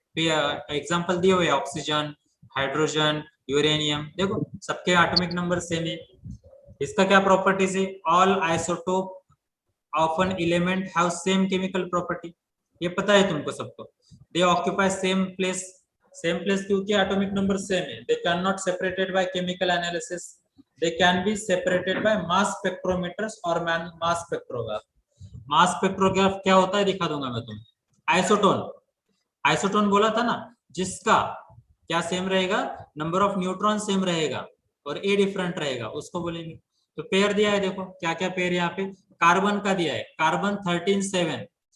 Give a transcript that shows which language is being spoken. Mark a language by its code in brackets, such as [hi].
[hi] Example दिए हुए oxygen, hydrogen, uranium, देखो सबके एटॉमिक नंबर सेम है। इसका क्या प्रॉपर्टीज है, [en] all isotope of an element have same chemical property, [hi] ये पता है तुमको सबको। [en] They occupy same place क्योंकि atomic number same है। They can not separated by chemical analysis, they can be separated by mass spectrometers or mass spectrograph। [hi] mass spectrograph क्या होता है दिखा दूंगा मैं तुम्हें। आइसोटोन बोला था ना, जिसका क्या सेम रहेगा, नंबर ऑफ न्यूट्रॉन सेम रहेगा और A डिफरेंट रहेगा, उसको बोलेंगे। तो पेयर दिया है, देखो क्या क्या पेयर यहाँ पे कार्बन का दिया है, कार्बन 13-7।